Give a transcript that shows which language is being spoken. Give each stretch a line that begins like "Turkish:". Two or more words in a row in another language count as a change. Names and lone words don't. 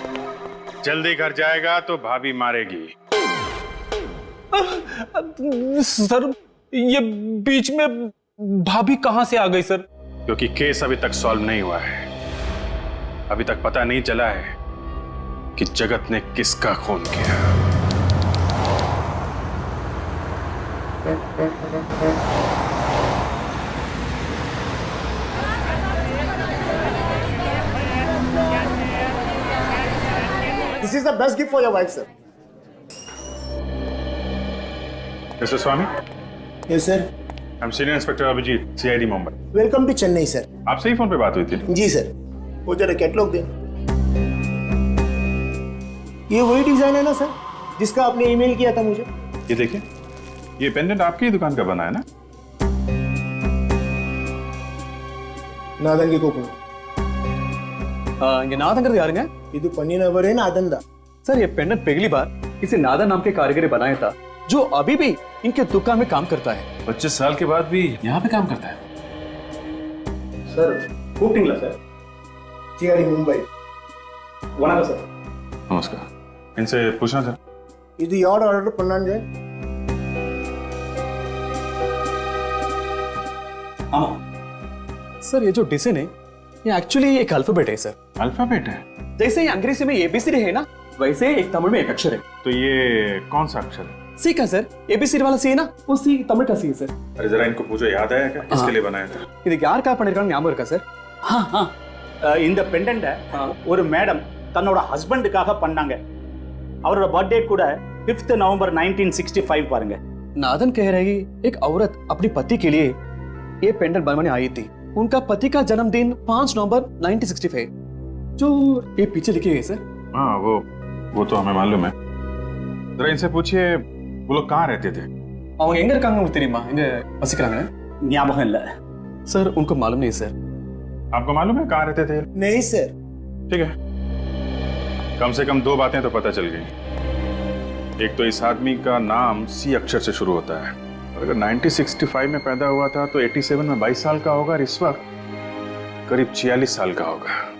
Hindi: जल्दी घर जाएगा तो भाभी मारेगी। सर, ये बीच में भाभी कहां से आ गई सर? क्योंकि केस अभी तक सॉल्व नहीं हुआ है। अभी तक पता नहीं चला है कि जगत ने किसका खून किया।
English: This is the best gift for your wife, sir. Mr. Swami? Yes, sir. I'm Senior Inspector Abhijit, CID Mumbai. Welcome to Chennai, sir.
Hindi: आपसे ही फोन पे बात हुई थी? जी सर। वो जरा कैटलॉग दें। ये वही डिजाइन है ना सर, जिसका आपने ईमेल किया था मुझे? ये देखिए, ये पेंडेंट आपकी ही दुकान का बना है ना? नादंगे को
Tamil: இங்க நாதங்கிறது யாருங்க? இது பண்ணினவரே नादन दा।
Hindi: सर, ये पेंडेंट पहली बार किसी नादन नाम के कारीगर ने बनाया था, जो अभी भी इनके दुकान में काम करता है। 25 साल के बाद भी यहाँ पे काम करता है। सर,
Tamil: கூப்பிட்டீங்களா சார்? CID मुंबई। வணக்கம் சார்।
Hindi: नमस्कार। इनसे पूछना था।
Tamil: இது யார் ஆர்டர் பண்ணாங்க?
Hindi: हाँ सर, ये जो डिजाइन है ये एक्चुअली एक अल्फाबेट है सर। अल्फाबेट है? जैसे ही अंग्रेजी में ABCD है ना, वैसे एक तमिल में एक अक्षर है। तो ये कौन सा अक्षर है? सी का सर, ABCD वाला सी है ना, वो सी तमिल का सी है सर। अरे जरा इनको पूछो, याद आया क्या किसके लिए बनाया था?
Tamil: இதுக்கு யாருக்கா பண்ணிருக்காங்க ஞாபகம் இருக்கா சார்? இந்த பெண்டன்ட்டை ஒரு மேடம் தன்னோட ஹஸ்பண்டுக்காக பண்ணாங்க. அவரோட बर्थडे கூட 5 नवंबर 1965 பாருங்க।
Hindi: नादन कह रही एक औरत अपने पति के लिए ये पेंडेंट बनवाने आई थी। उनका पति का जन्मदिन 5 नवंबर 1965, जो ये पीछे लिखे गए सर। हाँ, वो तो हमें मालूम है। जरा इनसे पूछिए, वो लोग कहाँ रहते थे?
Tamil: அவங்க எங்க இருக்காங்க உங்களுக்கு தெரியுமா? எங்க வசிக்கிறாங்க? ஞாபகம் இல்ல
Hindi: सर, उनको मालूम नहीं सर। आपको मालूम है कहाँ रहते थे? नहीं सर। ठीक है, कम से कम 2 बातें तो पता चल गई। एक तो इस आदमी का नाम C अक्षर से शुरू होता है। अगर 1965 में पैदा हुआ था तो 87 में 22 साल का होगा और इस वक्त करीब 46 साल का होगा।